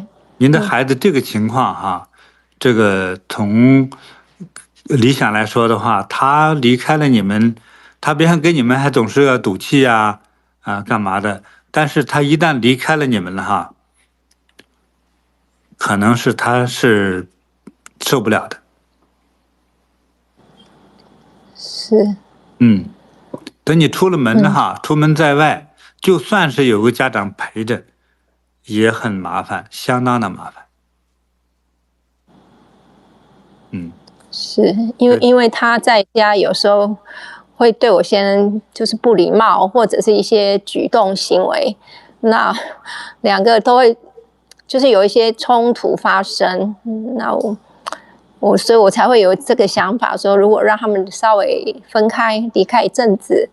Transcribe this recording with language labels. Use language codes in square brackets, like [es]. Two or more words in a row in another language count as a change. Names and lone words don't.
[zh] 您的孩子這個情況這個從理想來說的話，他離開了你們，他別看跟你們還總是要賭氣幹嘛的，但是他一旦離開了你們了可能是他是受不了的。是，等你出了門出門在外，就算是有個家長陪着，也很麻煩，相當的麻煩。是因為他在家有時候會對我先生就是不禮貌，或者是一些舉動行為，那兩個都會就是有一些衝突發生，那所以我才會有這個想法，說如果讓他們稍微分開離開一陣子，